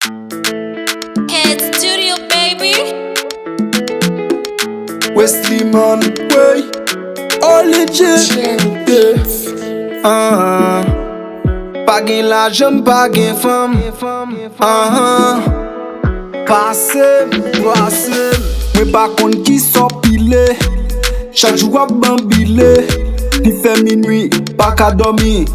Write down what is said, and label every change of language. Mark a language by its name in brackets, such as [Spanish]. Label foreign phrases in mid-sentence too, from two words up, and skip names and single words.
[English] Head Studio, baby. Wesley Man, wey, Oli J, Jen yeah. [Haitian Creole] Ah, ah. Pa gen lajan, pa gen fanm. Ah, ah. Pase, pase. Mwen pa konn ki sò pile. Chak jou ap bambile. Li fè minwi, pa ka dòmi.